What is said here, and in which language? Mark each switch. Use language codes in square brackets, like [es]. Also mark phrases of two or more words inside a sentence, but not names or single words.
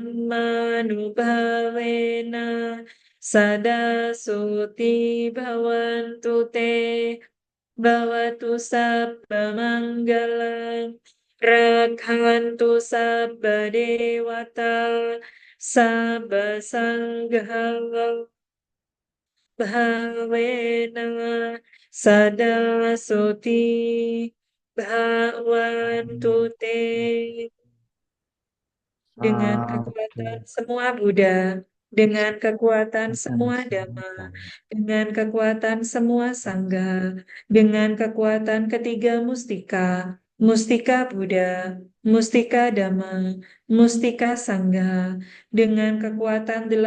[pi] dhammanubhavena sada suti bhavantu te bhavatu sabba manggalang rakantu sabba dewata sabba sangha Bhavena sada soti bhavantu te [id] dengan kekuatan Satu semua Buddha, dengan kekuatan akan semua Dhamma, semua dengan kekuatan semua Sangha, dengan kekuatan ketiga mustika, mustika Buddha, mustika Dhamma, mustika Sangha, dengan kekuatan